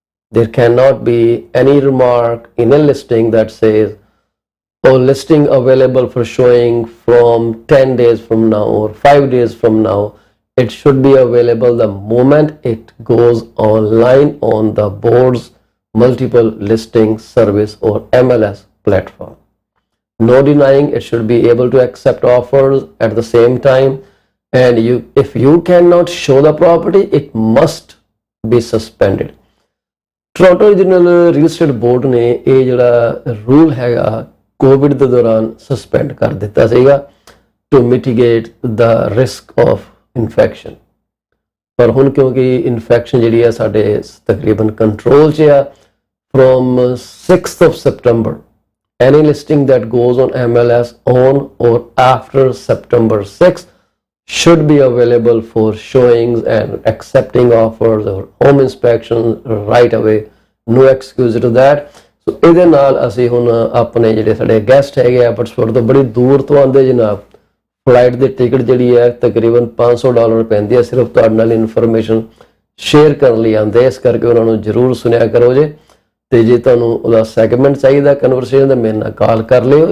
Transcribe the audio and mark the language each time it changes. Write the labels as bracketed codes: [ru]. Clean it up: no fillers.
[en] There cannot be any remark in a listing that says, oh, listing available for showing from 10 days from now or 5 days from now. It should be available the moment it goes online on the board's multiple listing service or MLS platform. No denying it should be able to accept offers at the same time, and if you cannot show the property, it must be suspended. [pa] Toronto regional real estate board ਨੇ ਇਹ ਜਿਹੜਾ rule ਹੈਗਾ Covid ਦੇ ਦੌਰਾਨ suspend ਕਰ ਦਿੱਤਾ ਸੀਗਾ [en] To mitigate the risk of infection. [pa] ਪਰ ਹੁਣ ਕਿਉਂਕਿ ਇਨਫੈਕਸ਼ਨ ਜਿਹੜੀ ਹੈ ਸਾਡੇ ਤਕਰੀਬਨ ਕੰਟਰੋਲ 'ਚ ਆ, [en] From 6th of September any listing that goes on MLS on or after September 6th should be available for showings and accepting offers or home inspections right away. No excuse to that. [pa] So ਇਹਦੇ ਨਾਲ ਅਸੀਂ ਹੁਣ ਆਪਣੇ ਜਿਹੜੇ ਸਾਡੇ guest ਹੈਗੇ Abbotsford ਤੋਂ ਬੜੀ ਦੂਰ ਤੋਂ ਆਉਂਦੇ ਜਨਾਬ, ਫਲਾਈਟ ਦੀ ਟਿਕਟ ਜਿਹੜੀ ਹੈ ਤਕਰੀਬਨ $500 ਪੈਂਦੀ ਹੈ, ਸਿਰਫ ਤੁਹਾਡੇ ਨਾਲ ਇਨਫੋਰਮੇਸ਼ਨ ਸ਼ੇਅਰ ਕਰਨ ਲਈ ਆਉਂਦੇ, ਇਸ ਕਰਕੇ ਉਹਨਾਂ ਨੂੰ ਜ਼ਰੂਰ ਸੁਣਿਆ ਕਰੋ ਜੇ। ਤੇ ਜੇ ਤੁਹਾਨੂੰ ਉਹਦਾ ਸੈਗਮੈਂਟ ਚਾਹੀਦਾ ਕਨਵਰਸੇਸ਼ਨ ਦਾ, ਮੇਰੇ ਨਾਲ ਕਾਲ ਕਰ ਲਿਓ।